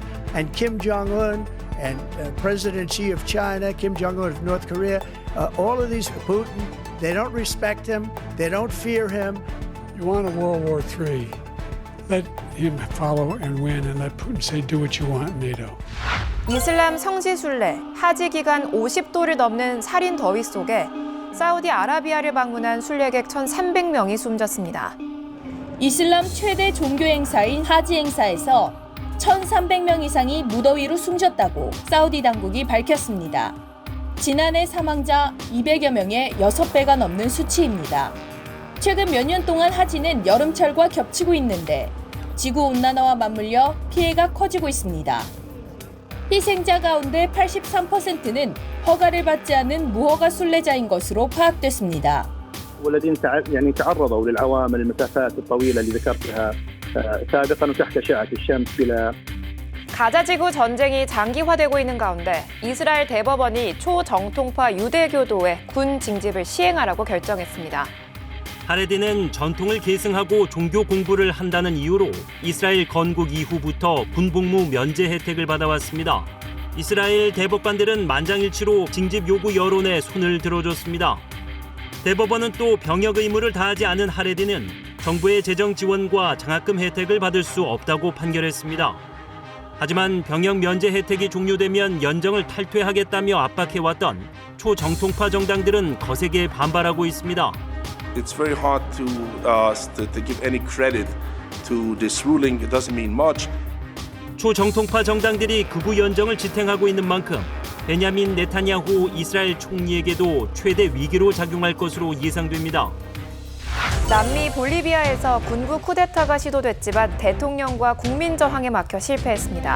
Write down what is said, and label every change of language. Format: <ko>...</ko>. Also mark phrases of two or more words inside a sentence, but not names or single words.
<en>And Kim Jong-un and President Xi of China, Kim Jong-un of North Korea, all of these, Putin, they don't respect him, they don't fear him. You want a World War III, let him follow and win and let Putin say, do what you want, NATO.</en> <ko>이슬람 성지순례, 하지 기간 50도를 넘는 살인 더위 속에 사우디아라비아를 방문한 순례객 1,300명이 숨졌습니다. 이슬람 최대 종교 행사인 하지 행사에서 1,300명 이상이 무더위로 숨졌다고 사우디 당국이 밝혔습니다. 지난해 사망자 200여 명의 6배가 넘는 수치입니다. 최근 몇 년 동안 하지는 여름철과 겹치고 있는데 지구온난화와 맞물려 피해가 커지고 있습니다. 희생자 가운데 83%는 허가를 받지 않은 무허가 순례자인 것으로 파악됐습니다.</ko> <ar>والذين يعني تعرضوا للعوامل المسافات الطويلة اللي ذكرتها سابقا وتحت أشعة الشمس بلا</ar> <ko>가자 지구 전쟁이 장기화되고 있는 가운데 이스라엘 대법원이 초정통파 유대교도의 군 징집을 시행하라고 결정했습니다. 하레디는 전통을 계승하고 종교 공부를 한다는 이유로 이스라엘 건국 이후부터 군복무 면제 혜택을 받아왔습니다. 이스라엘 대법관들은 만장일치로 징집 요구 여론에 손을 들어줬습니다. 대법원은 또 병역 의무를 다하지 않은 하레디는 정부의 재정 지원과 장학금 혜택을 받을 수 없다고 판결했습니다. 하지만 병역 면제 혜택이 종료되면 연정을 탈퇴하겠다며 압박해왔던 초정통파 정당들은 거세게 반발하고 있습니다.</ko> <en>It's very hard to give any credit to this ruling. It doesn't mean much.</en> <ko>초정통파 정당들이 극우 연정을 지탱하고 있는 만큼 베냐민 네타냐후 이스라엘 총리에게도 최대 위기로 작용할 것으로 예상됩니다. 남미 볼리비아에서 군부 쿠데타가 시도됐지만 대통령과 국민 저항에 막혀 실패했습니다.</ko>